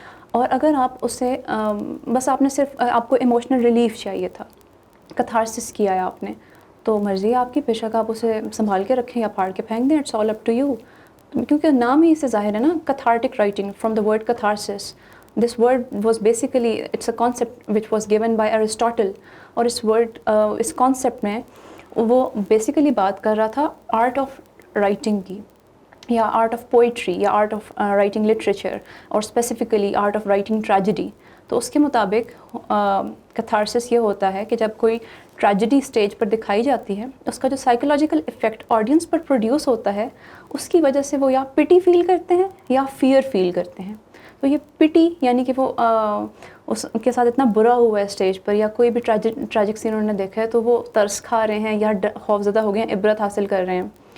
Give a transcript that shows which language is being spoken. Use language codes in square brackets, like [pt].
[ur] اور اگر آپ اسے بس آپ نے صرف آپ کو ایموشنل ریلیف چاہیے تھا, کتھارسس کیا ہے آپ نے, تو مرضی ہے آپ کی, بے شک آپ اسے سنبھال کے رکھیں یا پھاڑ کے پھینک دیں. [en] It's all up to you. [ur] کیونکہ نام ہی اس سے ظاہر ہے نا, کتھارٹک writing [en] from the word [ur] catharsis. [en] This word was basically, it's a concept which was given by Aristotle. [ur] اور اس concept میں وہ basically بات کر رہا تھا art of writing کی, یا art of poetry, یا art of writing literature, اور specifically art of writing tragedy. تو اس کے مطابق catharsis یہ ہوتا ہے کہ جب کوئی ٹریجڈی اسٹیج پر دکھائی جاتی ہے, اس کا جو سائیکولوجیکل افیکٹ آڈینس پر پروڈیوس ہوتا ہے, اس کی وجہ سے وہ یا پٹی فیل کرتے ہیں یا فیئر فیل کرتے ہیں. تو یہ پٹی یعنی کہ وہ اس کے ساتھ اتنا برا ہوا ہے اسٹیج پر, یا کوئی بھی ٹریجک سین انہوں نے دیکھا ہے تو وہ ترس کھا رہے ہیں یا خوفزدہ ہو گئے ہیں, عبرت حاصل کر رہے ہیں.